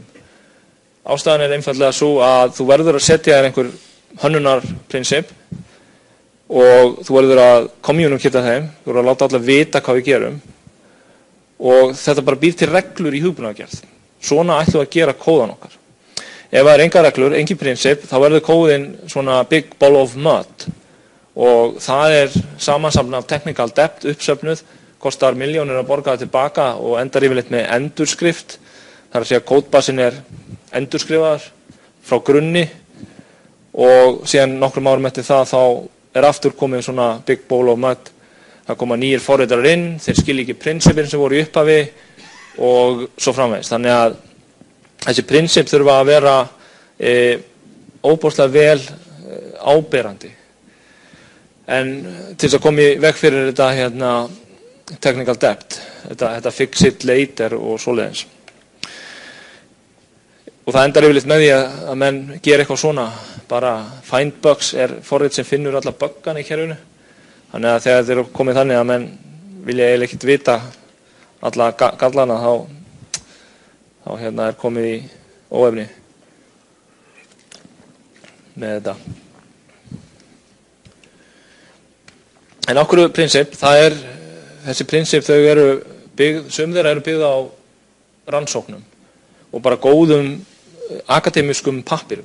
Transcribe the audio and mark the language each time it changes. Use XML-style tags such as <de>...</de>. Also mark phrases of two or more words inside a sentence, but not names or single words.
<is>Ástæðan er einfaldlega svo að þú verður að setja þér einhver hönnunarprinsip og þú verður að communicata þeim, þú verður að láta alla vita hvað við gerum og þetta bara býr til reglur í hugbúnaðargerð. Svona ætlum við að gera kóðan okkar. Ef það er engar reglur, engin prinsip, þá verður kóðin svona</is> <en>big ball of mud</en> <is>og það er samansafn af</is> <en>technical debt</en> <is>uppsöfnuð, kostar milljónir að borga það tilbaka og endar yfirleitt með endurskrift. Það er að segja að kódbasin er endurskrifaður frá grunni og síðan nokkrum árum eftir það þá er aftur komið svona</is> <en>big ball of mud.</en> <is>Það koma nýjir forritarar inn, þeir skilja ekki prinsipin sem voru í upphafi og svo framvegis. Þannig að þessi prinsip þurfa að vera óbúslega vel áberandi. En til þess að koma í veg fyrir þetta</is> <en>technical debt,</en> <is>þetta</is> <en>fix it later</en> <is>og svoleiðis. Og það endar yfirleitt með því að menn gera eitthvað svona, bara</is> <en>find bugs</en> <is>er forrit sem finnur alla buggana í kerfinu. Þannig að þegar þeir eru komið þannig að menn vilja eiginlega ekkert vita alla gallana þá er komið í óefni með þetta. En okkur prinsip, þessi prinsip þau eru byggð, sum þeirra eru byggð á rannsóknum og bara góðum akademískum pappirum.</is>